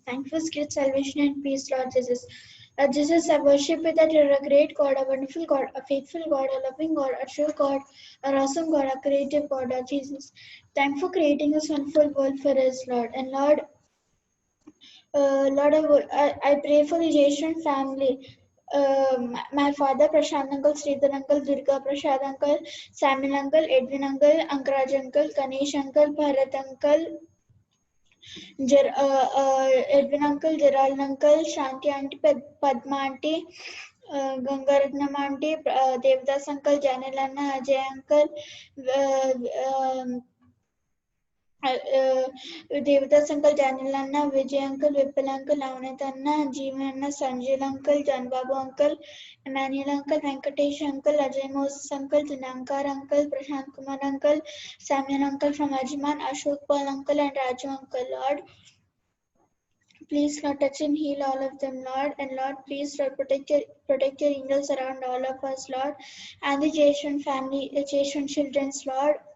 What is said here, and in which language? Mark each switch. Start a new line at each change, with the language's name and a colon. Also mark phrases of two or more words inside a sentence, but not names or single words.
English: Thank you for great salvation and peace, Lord Jesus. Lord Jesus, I worship you that you're a great God, a wonderful God, a faithful God, a loving God, a true God, an awesome God, a creative God, Lord Jesus. Thank you for creating this wonderful world for us, Lord. And Lord, Lord, I pray for the Jason family. My father, Prashant uncle, Sridhar uncle, Durga Prasad uncle, Samuel uncle, Edwin uncle, Ankaraj uncle, Ganesh uncle, Bharat uncle, Edwin uncle, Gerald uncle, Shanti auntie, Padma auntie, Gangaratnam auntie, Devdas uncle, Janil Anna, Ajay uncle, Devadas uncle, Daniel Anna, Vijay uncle, Vipul uncle, Lavanat Anna, Jeevan Anna, Sanjay uncle, Jan Babu uncle, Emmanuel uncle, Venkatesh uncle, Ajay Moses uncle, Dinankar uncle, Prashant Kumar uncle, Samuel uncle from Ajman, Ashok Paul uncle, and Raju uncle. Lord, please Lord touch and heal all of them, Lord, and Lord, please Lord protect your angels around all of us, Lord, and the Jason family, the Jason children's, Lord.